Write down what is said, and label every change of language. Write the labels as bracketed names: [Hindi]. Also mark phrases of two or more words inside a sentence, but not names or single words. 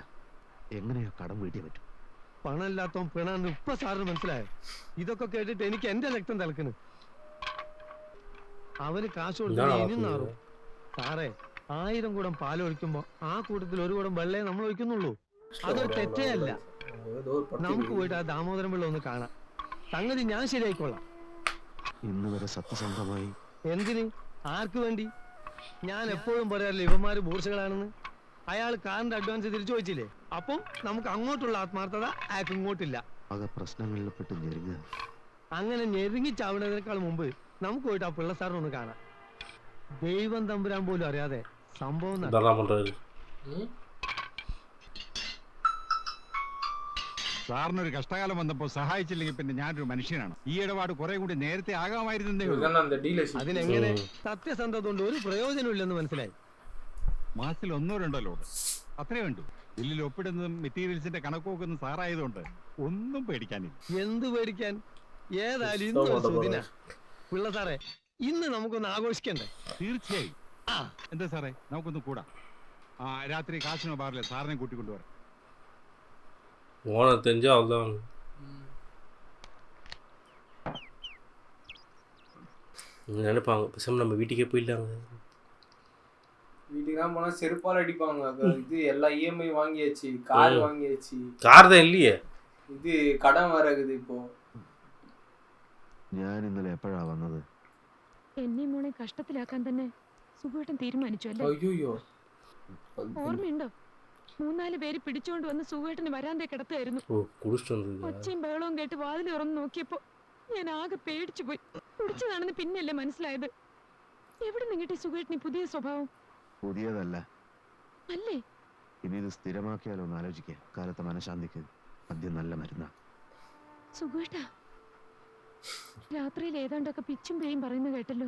[Malayalam] എങ്ങനെയാ കടം വീട്ടിയെ പറ്റും? പണമില്ലാത്തവൻ പിണാന്ന് ഇപ്പൊ സാറിന് മനസ്സിലായോ? ഇതൊക്കെ കേട്ടിട്ട് എനിക്ക് എന്റെ രക്തം തിളക്കണ്. അവന് കാശ് കൊടുത്ത് ഇനി നാറും. സാറേ, 1000 കുടം പാൽ ഒഴിക്കുമ്പോ ആ കൂട്ടത്തിൽ 1 കുടം വെള്ളയെ നമ്മൾ ഒഴിക്കുന്നുള്ളൂ. അതൊരു തെറ്റേ അല്ല. [Tamil] ஏதோ ஒரு பட்டி [Malayalam] നമുക്ക് പോയിട്ട് ആ ദാമോദരൻ പിള്ള ഒന്ന് കാണാം. സംഗതി ഞാൻ ശരിയായിക്കൊള്ളാം. ഇന്ന് വരെ സത്യസന്ധമായി. എന്തിന്? ആർക്ക് വേണ്ടി? ഞാൻ എപ്പോഴും പറയാറില്ല ഇവന്മാര് ബൂർഷകളാണെന്ന്. അയാൾ കാറിന്റെ അഡ്വാൻസ് തിരിച്ചു ചോദിച്ചില്ലേ? അപ്പം നമുക്ക് അങ്ങോട്ടുള്ള ആത്മാർത്ഥത അയാൾക്ക് ഇങ്ങോട്ടില്ല. ആകെ പ്രശ്നങ്ങളിൽ പെട്ട് ഞെരുങ്ങുക. അങ്ങനെ ഞെരുങ്ങി ചാവുന്നതിനേക്കാൾ മുമ്പ് നമുക്ക് പോയിട്ട് ആ പിള്ള സാറിനെ ഒന്ന് കാണാം. ദൈവം തമ്പുരാൻ പോലും അറിയാതെ സംഭവം നടക്കും. [Tamil] ഇതാ പண்றாரு. [Malayalam] സാറിനൊരു കഷ്ടകാലം വന്നപ്പോ സഹായിച്ചില്ലെങ്കിൽ പിന്നെ ഞാനൊരു മനുഷ്യനാണ്. ഈ ഇടപാട് കുറെ കൂടി നേരത്തെ ആകാമായിരുന്നേ ഉള്ളൂ. [Tamil] இதுதான் அந்த டீலர்ஷிப். [Malayalam] അതിനെങ്ങനെ സത്യസന്ധത കൊണ്ട് ഒരു പ്രയോജനം ഇല്ലെന്ന് മനസ്സിലായി. മാസത്തിൽ 1-2 ലോഡ് അത്രേ വേണ്ടു. ബില്ലിൽ ഒപ്പിടുന്നതും മെറ്റീരിയൽസിന്റെ കണക്കുവെക്കുന്ന സാറായതുകൊണ്ട് ഒന്നും പേടിക്കാനില്ല. എന്ത് പേടിക്കാൻ? ഏതായാലും ഇന്ന് സുദിന. പിള്ള സാറേ, ഇന്ന് നമുക്കൊന്ന് ആഘോഷിക്കണ്ടേ? തീർച്ചയായും. എന്താ സാറേ, നമുക്കൊന്ന് കൂടാ. രാത്രി കാശിനോ ബാറിലെ സാറിനെ കൂട്ടിക്കൊണ്ടുവരാം. [Tamil] ஓனர் தெரிஞ்சா அவ்வளோதான். நினைப்பாங்க பேசாம நம்ம வீட்டுக்கே போயிடலாங்க. வீட்டுக்கு தான் போனா செருப்பால் அடிப்பாங்க. இது எல்லா இஎம்ஐ வாங்கியாச்சு, கார் வாங்கியாச்சு. கார் தான் இல்லையே, [Malayalam] ഇത് കടം വരകുത് ഇപ്പോ. ഞാൻ ഇന്നലെ എപ്പോഴാ വന്നത്? എന്നെ മോളെ കഷ്ടത്തിലാക്കാൻ തന്നെ സുഖേട്ടൻ തീരുമാനിച്ചു അല്ലേ? അയ്യോ, ഓർമ്മയുണ്ടോ? 3-4 പേര് പിടിച്ചോണ്ട് വന്ന് സുഖേട്ടന് വരാന്തേ കിടത്തായിരുന്നു. [Tamil] ஓ குடிச்சிட்டு வந்தது. [Malayalam] ഒച്ചയും ബഹളവും കേട്ട് വാതിൽ തുറന്ന് നോക്കിയപ്പോ ഞാൻ ആകെ പേടിച്ചു പോയി. കുടിച്ചതാണെന്ന് പിന്നല്ലേ മനസ്സിലായത്. എവിടെ നിന്നിട്ട് സുഖേട്ടന് പുതിയ സ്വഭാവം? പുതിയതല്ല അല്ലേ? ഇനി ഇത് സ്ഥിരമാക്കിയാലോ എന്ന് ആലോചിക്കുക. കാലത്തെ മനഃശാന്തിക്ക് മദ്യം നല്ല മരുന്നാ. സുഖേട്ടാ, രാത്രിയിൽ ഏതാണ്ടൊക്കെ പിച്ചും പേയും പറയുന്ന കേട്ടല്ലോ.